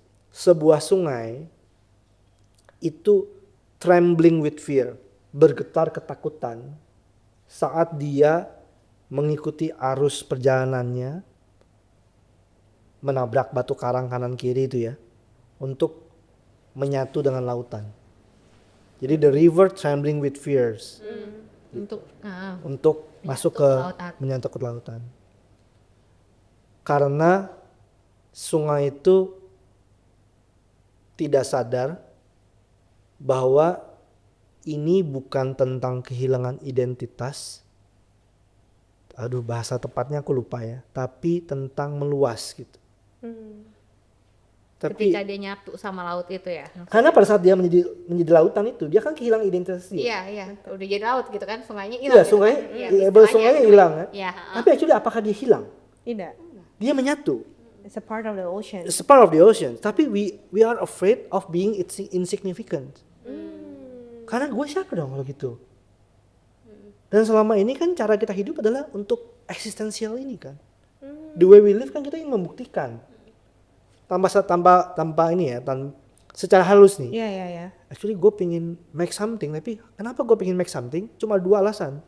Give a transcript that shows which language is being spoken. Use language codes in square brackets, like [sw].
[id] Sebuah sungai itu [en] trembling with fear, [id] bergetar ketakutan saat dia mengikuti arus perjalanannya, menabrak batu karang kanan kiri itu ya, untuk menyatu dengan lautan. [en] Jadi the river trembling with fears. [id] Untuk masuk ke menyatu ke lautan. Karena sungai itu tidak sadar bahwa ini bukan tentang kehilangan identitas. Aduh, bahasa tepatnya aku lupa ya, tapi tentang meluas gitu. Tapi ketika dia nyatu sama laut itu ya. Karena pada saat dia menjadi lautan itu, dia kan kehilangan identitas dia. Iya. Udah jadi laut gitu kan, sungainya hilang. Iya, label sungainya hilang kan. Iya. Tapi actually apakah dia hilang? Tidak. Dia menyatu. [en] It's a part of the ocean. It's a part of the ocean. [id] Tapi [en] we are afraid of being insignificant. [id] Karena gue siapa dong kalau gitu? Dan selama ini kan cara kita hidup adalah untuk eksistensial ini kan. [en] The way we live [id] kan kita ingin membuktikan. Tanpa ini ya, secara halus nih. Iya. Actually gue pengen [en] make something, [id] tapi kenapa gue pengen make something? Cuma dua alasan.